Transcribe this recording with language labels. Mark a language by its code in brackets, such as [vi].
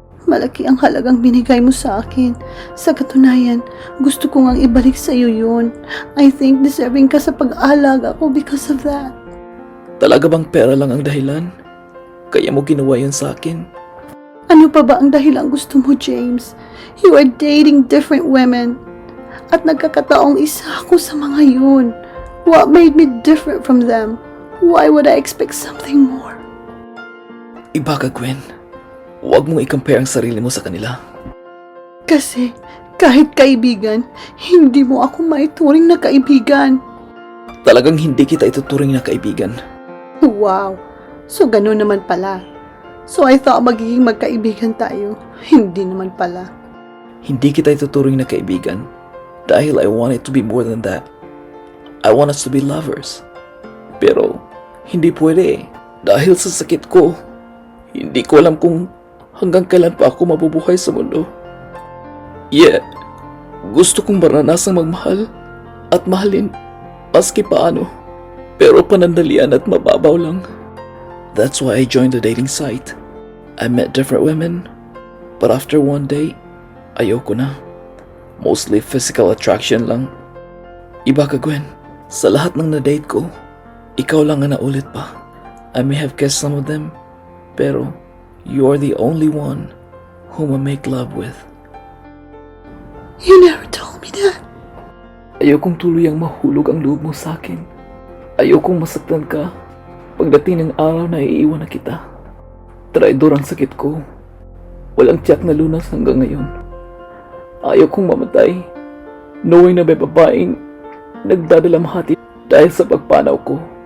[tl] Malaki ang halagang binigay mo sa akin. Sa katunayan, gusto ko ngang ibalik sa iyo yun. [en] I think [tl] deserving ka sa pag-aalaga ko [en] because of that. [tl] Talaga bang pera lang ang dahilan? Kaya mo ginawa yun sa akin? Ano pa ba ang dahilang gusto mo, James? [en] You are dating different women. [tl] At nagkakataong isa ako sa mga yun. [en] What made me different from them? Why would I expect something more? [tl] Iba ka, Gwen. Huwag mong i-compare ang sarili mo sa kanila. Kasi kahit kaibigan, hindi mo ako maituring na kaibigan. Talagang hindi kita ituturing na kaibigan. Wow, so ganun naman pala. [en] So I thought [tl] magiging magkaibigan tayo. Hindi naman pala. Hindi kita ituturing na kaibigan dahil [en] I want it to be more than that. I want us to be lovers. [tl] Pero hindi pwede dahil sa sakit ko. Hindi ko alam kung hanggang kailan pa ako mabubuhay sa mundo. Yet, gusto kong maranasang magmahal at mahalin Maski paano, pero panandalian at mababaw lang. [en] That's why I joined the dating site. I met different women, but after one day, [tl] ayoko na. [en] Mostly physical attraction lang. [tl] Iba ka, [en] Gwen. [tl] Sa lahat ng na-date ko, ikaw lang ang naulit pa. [en] I may have kissed some of them, pero you're the only one whom I make love with. You never told me that. [tl] Ayokong tuluyang mahulog ang loob mo sa akin. Ayokong masaktan ka pagdating ng araw na iiwan na kita. Traidor ang sakit ko. Walang tiyak na lunas hanggang ngayon. Ayokong mamatay knowing na may babaeng nagdadalamhati dahil sa pagpanaw ko.